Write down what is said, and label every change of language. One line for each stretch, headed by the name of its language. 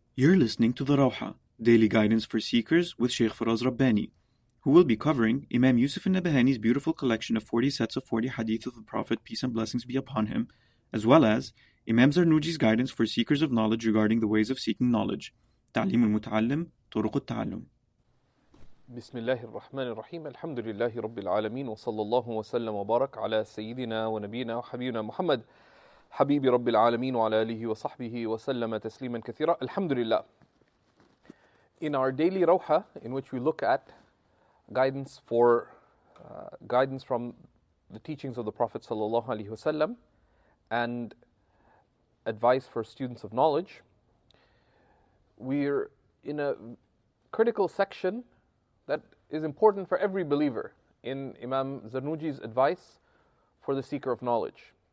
English: You're listening to the Rawha, Daily Guidance for Seekers with Shaykh Faraz Rabbani, who will be covering Imam Yusuf al-Nabahani's beautiful collection of 40 sets of 40 Hadith of the Prophet, peace and blessings be upon him, as well as Imam Zarnuji's guidance for seekers of knowledge regarding the ways of seeking knowledge, Ta'lim al-Muta Turuq al-Allum.
Arabic: بسم الله الرحمن الرحيم الحمد لله رب العالمين وصلى الله وسلم وبارك على سيدنا ونبينا وحبيبنا محمد حبيب رب العالمين وعلى آله وصحبه وسلم تسليما كثيرا. Alhamdulillah.
English: In our Daily Rawha, in which we look at guidance from the teachings of the Prophet sallallahu alaihi wasallam and advice for students of knowledge, we're in a critical section that is important for every believer in Imam Zarnuji's advice for the seeker of knowledge.